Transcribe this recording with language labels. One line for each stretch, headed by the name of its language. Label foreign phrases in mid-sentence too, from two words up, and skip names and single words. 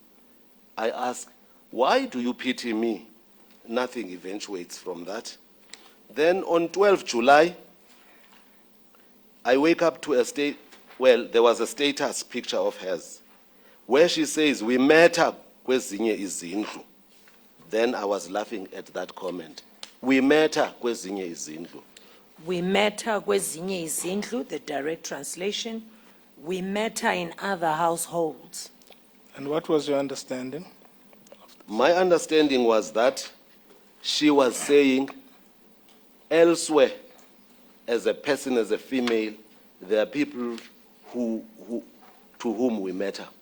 English: I ask, why do you pity me? Nothing eventuates from that. Then on 12 July, I wake up to there was a status picture of hers, where she says, we met her
Zulu: kwezinye izindlu.
English: Then I was laughing at that comment. We met her
Zulu: kwezinye izindlu.
English: We met her
Zulu: kwezinye izindlu,
English: the direct translation. We met her in other households. And what was your understanding? My understanding was that she was saying, elsewhere, as a person, as a female, there are people to whom we met her.